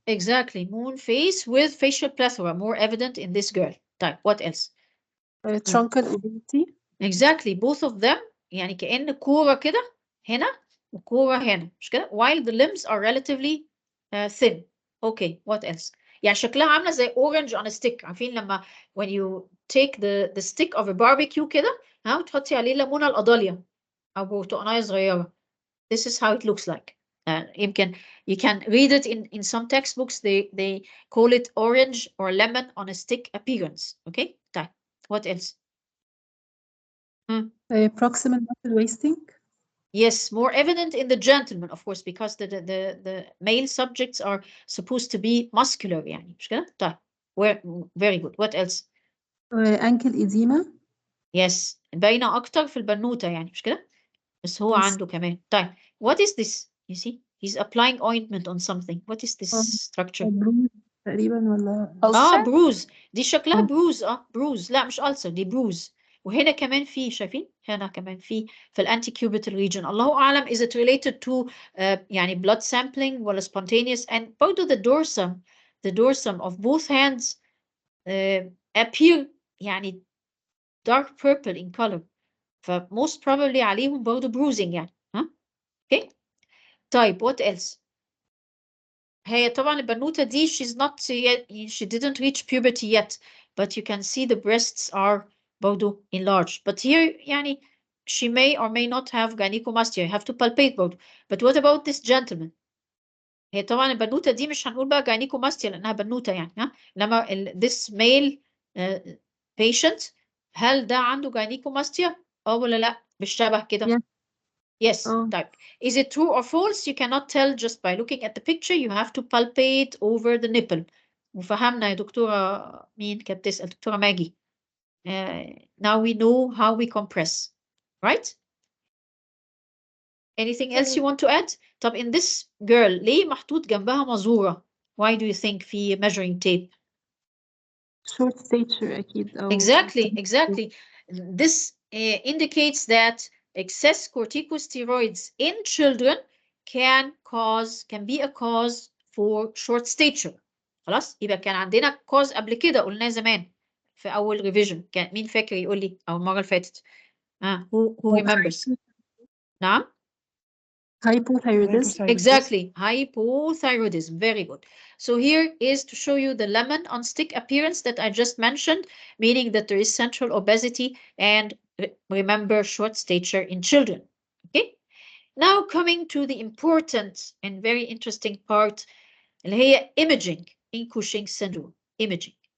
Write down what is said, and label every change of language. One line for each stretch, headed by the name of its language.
English: Exactly, moon face with facial plethora, more evident in this girl. Type, what else? Truncal obesity. Exactly, both of them
Arabic: يعني كأن كورة كده هنا وكورة هنا، مش كده؟
English: While the limbs are relatively thin. Okay, what else?
Arabic: يعني شكلها عاملة زي
English: orange on a stick.
Arabic: عارفين لما
English: when you take the stick of a barbecue
Arabic: كده، وتحطي عليه ليمونة القضاليا أو برتقانية صغيرة.
English: This is how it looks like. You can read it in some textbooks. They call it orange or lemon on a stick appearance. Okay, طيب. What else? Proximal muscle wasting. Yes, more evident in the gentleman, of course, because the male subjects are supposed to be muscular
Arabic: يعني مش كده؟ طيب.
English: Very good. What else? Ankle edema.
Arabic: Yes, باينة أكتر في البنوتة يعني مش كده؟ بس هو عنده كمان.
English: طيب. What is this? You see, he's applying ointment on something. What is this structure?
Arabic: bruise تقريبا ولا
English: bruise.
Arabic: دي شكلها bruise. bruise. لا مش ulcer، دي bruise. وهنا كمان في، شايفين؟ هنا كمان في الانتيكيوبيتال region.
English: الله أعلم is it related to يعني blood sampling ولا spontaneous. And برضه the dorsum of both hands appear يعني dark purple in color. most probably عليهم برضه bruising يعني. Okay. طيب what else?
Arabic: هي طبعا البنوتة دي
English: she's not yet, she didn't reach puberty yet, but you can see the breasts are برضو enlarged. But here يعني she may or may not have gynecomastia. You have to palpate برضو. But what about this gentleman?
Arabic: هي طبعا البنوتة دي مش هنقول بقى gynecomastia لأنها بنوتة يعني إنما
English: this male patient
Arabic: هل ده عنده gynecomastia ولا لا بالشبه كده؟
English: Yeah. Yes, type. Is it true or false? You cannot tell just by looking at the picture. You have to palpate over the nipple.
Arabic: وفهمنا يا دكتورة مين كانت بتسأل؟ دكتورة ماجي.
English: Now we know how we compress, right? Anything else you want to add?
Arabic: طب
English: in this girl
Arabic: ليه محطوط جنبها مزورة?
English: Why do you think في measuring tape? short stature أكيد أو Exactly. This indicates that excess corticosteroids in children can be a cause for short stature.
Arabic: خلاص يبقى كان عندنا cause قبل كده قلناه زمان في أول revision. كان مين فاكر يقول لي أو المرة اللي فاتت؟
English: who remembers؟
Arabic: نعم؟
English: Hypothyroidism. Exactly, hypothyroidism. Very good. So here is to show you the lemon on stick appearance that I just mentioned, meaning that there is central obesity and remember short stature in children. Okay. Now coming to the important and very interesting part,
Arabic: اللي هي
English: imaging in Cushing syndrome. Imaging.